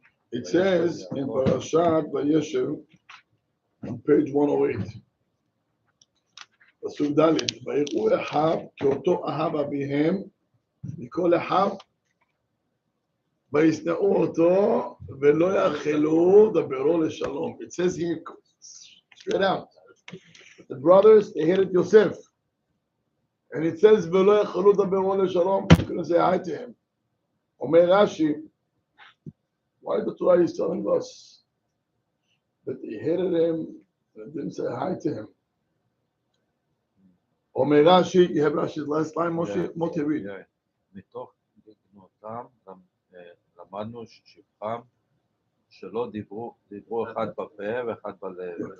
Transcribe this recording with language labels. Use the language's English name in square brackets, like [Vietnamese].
[English] It says in Parashat Vayeshev on page 108, [Hebrew] פסוק ד' ויראו אחיו כאותו אהב אביהם מכל אחיו וישנאו אותו ולא יאכלו דברו לשלום. [English] It says here straight out, the brothers, they hated Yosef, and it says [Hebrew] ולא יאכלו דברו לשלום. [English] I'm going to say hi to him. אומר רש"י, why the Torah is telling us that they hated him and didn't say hi to him? אומר רש"י, you have Rashi's last line, Moshe, read. [Hebrew] מתוך בגנותם למדנו שבחם שלא דיברו אחד בפה ואחד בלב.